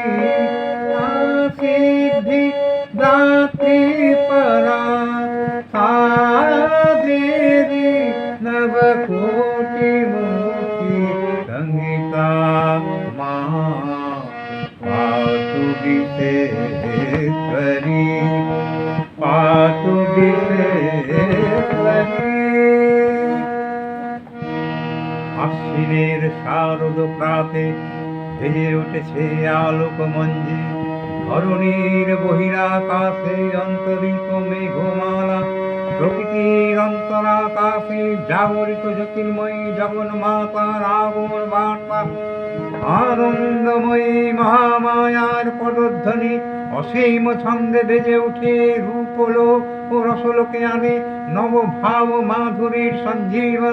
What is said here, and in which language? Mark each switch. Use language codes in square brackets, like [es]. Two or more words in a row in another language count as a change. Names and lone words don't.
[sa] सिद्धि दात्री परा देवी नवकोटि मूर्ति संगीता मां पातु विश्वेश्वरी पातु विश्वेश्वरी। [bn] আশ্বিনের শারদ প্রাতে ভেজে উঠেছে আলোক মঞ্জে ধরণীর বহিরাকাশে অন্তরিত মেঘমালা প্রকৃতির অন্তরাকাশে জাগরিত জ্যোতির্ময়ী জগন্মাতার আগমন বার্তা আনন্দময়ী মহামায়ার পদধ্বনি অসীম ছন্দে বেজে উঠে রূপলোক ও রসলোকে আনে নবভাব মাধুরীর সঞ্জীবন।